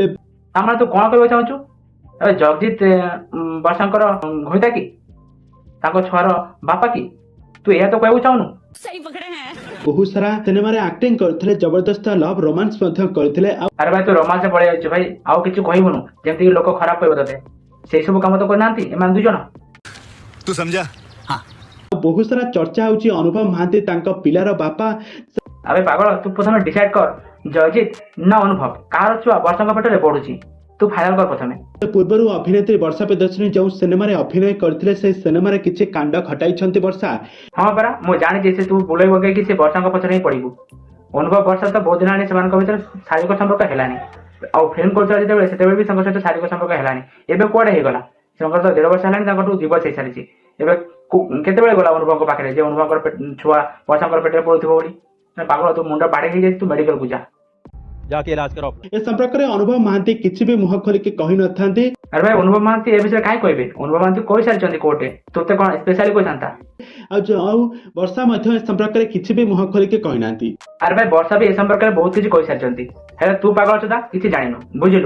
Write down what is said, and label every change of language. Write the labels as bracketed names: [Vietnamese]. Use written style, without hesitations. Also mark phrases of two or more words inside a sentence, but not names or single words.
[Odia] ତାମାନେ ତୁ କ'ଣ କହିବାକୁ ଚାହୁଁଛୁ? ଏବେ ଜଗଜିତ ବର୍ଷାଙ୍କର ଘଇତା କି? ତାଙ୍କ ଛୁଆର ବାପା କି? ତୁ ଏହା ତ କହିବାକୁ ଚାହୁଁନୁ? ବହୁତ ସାରା ସିନେମାରେ ଆକ୍ଟିଂ କରିଥିଲେ, ଜବରଦସ୍ତ [English] love romance [Odia] ମଧ୍ୟ କରିଥିଲେ। ଆରେ ଭାଇ ତୁ ରୋମାନ୍ସ ପଳେଇ ଯାଉଛୁ ଭାଇ, ଆଉ କିଛି କହିବୁନୁ ଯେମିତିକି ଲୋକ ଖରାପ କହିବ ତତେ। ସେଇ ସବୁ କାମ ତ କରିନାହାନ୍ତି ଏମାନେ ଦୁଇଜଣ। [Hindi] तू समझा? [Odia] ବହୁତ ସାରା ଚର୍ଚ୍ଚା ହେଉଛି ଅନୁଭବ ମହାନ୍ତି ତାଙ୍କ ପିଲାର ବାପା। ଆବେ ପାଗଳ, ତୁ ପ୍ରଥମେ ଡିସାଇଡ୍ କର ଜୟଜିତ ନା ଅନୁଭବ କାହାର ଛୁଆ ବର୍ଷାଙ୍କ ପେଟରେ ପଡୁଛି। ତୁ ଫାଇନାଲ କର ପ୍ରଥମେ। ପୂର୍ବରୁ ଅଭିନେତ୍ରୀ ବର୍ଷା ପ୍ରିୟଦର୍ଶିନୀ ଯେଉଁ ସିନେମାରେ ଅଭିନୟ କରିଥିଲେ ସେହି ସିନେମାରେ କିଛି କାଣ୍ଡ ଘଟାଇଛନ୍ତି ବର୍ଷା। ହଁ ପରା ମୁଁ ଜାଣିଛି ସେ ତୁ ବୁଲେଇ ବଗେଇକି ସେ ବର୍ଷାଙ୍କ ପଛରେ ହିଁ ପଡିବୁ। ଅନୁଭବ ବର୍ଷା ତ ବହୁତ ଦିନ ହେଲାଣି ସେମାନଙ୍କ ଭିତରେ ଶାରୀରିକ ସମ୍ପର୍କ ହେଲାନି। ଆଉ ଫିଲ୍ମ କରୁଥିଲା ଯେତେବେଳେ ସେତେବେଳେ ବି ତାଙ୍କ ସହିତ ଶାରୀରିକ ସମ୍ପର୍କ ହେଲାନି। ଏବେ କୁଆଡେ ହେଇଗଲା? ସେମାନଙ୍କର ତ 1.5 ବର୍ଷ ହେଲାଣି ତାଙ୍କଠୁ ଡିଭୋର୍ସ ହେଇସାରିଛି। ଏବେ କେତେବେଳେ ଗଲା ଅନୁଭବଙ୍କ ପାଖରେ ଯେ ଅନୁଭବଙ୍କର ଛୁଆ ବର୍ଷାଙ୍କର ପେଟରେ ପଡୁଥିବ ବୋଲି? ପାଗଳ ତୁ ମୁଣ୍ଡ ବାଡେଇ ହେଇଯାଇଛି, ତୁ ମେଡିକାଲକୁ ଯା। [Hindi] जाके इलाज कराओ। [Odia] ଏ ସମ୍ପର୍କରେ ଅନୁଭବ ମହାନ୍ତି କିଛି ବି ମୁହଁ ଖୋଲିକି କହିନଥାନ୍ତି। ଆରେ ଭାଇ ଅନୁଭବ ମହାନ୍ତି ଏ ବିଷୟରେ କାହିଁ କହିବେ? ଅନୁଭବ ମହାନ୍ତି କହିସାରିଛନ୍ତି କୋର୍ଟରେ, ତୋତେ କ'ଣ ସ୍ପେଶାଲି କହିଥାନ୍ତା? ଆଉ ବର୍ଷା ମଧ୍ୟ ଏ ସମ୍ପର୍କରେ କିଛି ବି ମୁହଁ ଖୋଲିକି କହିନାହାନ୍ତି। ଆରେ ଭାଇ ବର୍ଷା ବି ଏ ସମ୍ପର୍କରେ ବହୁତ କିଛି କହିସାରିଛନ୍ତି, ହେଲେ ତୁ ପାଗଳ ସୁଧା କିଛି ଜାଣିନୁ, ବୁଝିଲୁ?